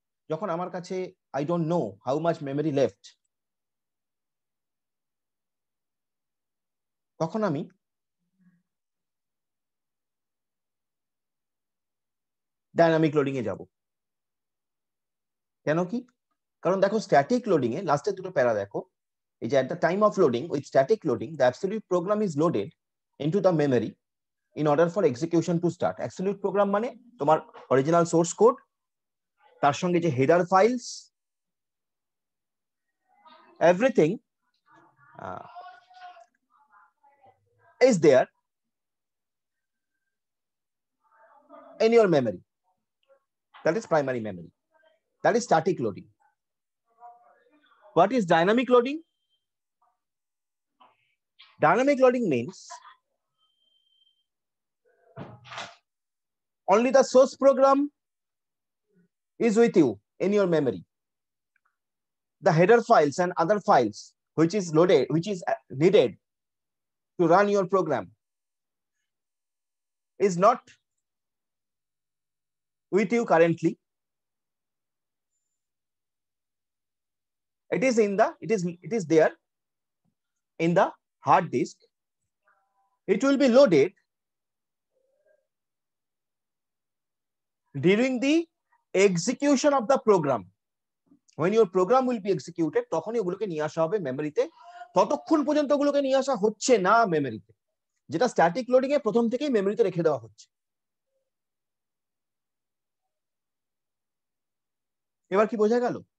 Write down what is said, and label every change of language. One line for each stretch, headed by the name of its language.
Bangla: যখন আমার কাছে
English: I don't know how much memory left,
Bangla: তখন আমি ডাইনামিক লোডিং এ যাব। কেন কি? কারণ দেখো স্ট্যাটিক লোডিং এ লাস্টের দুটো প্যারা দেখো, এই যে
English: at the time of loading, with static loading the absolute program is loaded into the memory in order for execution to start.
Bangla: Absolute program মানে তোমার অরিজিনাল সোর্স কোড, তার সঙ্গে যে header files, everything
English: is there in your memory. That is primary memory. That is static loading. What is dynamic loading? Dynamic loading means only the source program is with you in your memory. The header files and other files which is loaded, which is needed to run your program is not with you currently. It is there in the hard disk. It will be loaded during the execution of the program. When your program will be executed,
Bangla: তখনই ওগুলোকে নিয়ে আসা হবে মেমোরিতে। ততক্ষণ পর্যন্ত ওগুলোকে নিয়ে আসা হচ্ছে না মেমোরিতে, যেটা স্ট্যাটিক লোডিং এ প্রথম থেকেই মেমোরিতে রেখে দেওয়া হচ্ছে। এবার কি বোঝা গেল?